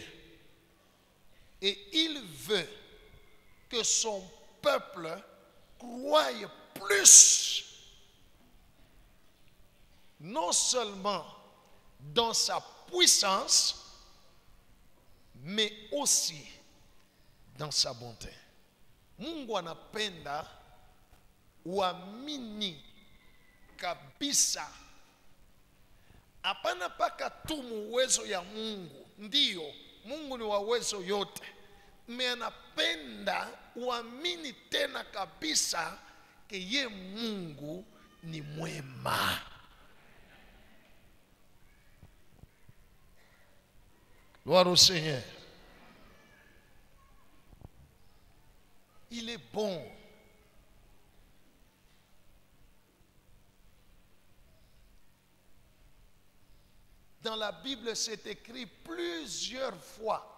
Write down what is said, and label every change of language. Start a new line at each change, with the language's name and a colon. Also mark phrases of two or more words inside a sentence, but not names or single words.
French: Et il veut que son peuple croie plus, non seulement dans sa puissance, mais aussi dans sa bonté.
Swahili: Mungu anapenda uamini kabisa. Hapana paka tu uwezo ya Mungu. Ndiyo, Mungu ni wa uwezo yote. Me anapenda uamini tena kabisa ke ye Mungu ni mwema.
French: Gloire au Seigneur. Il est bon. Dans la Bible, c'est écrit plusieurs fois.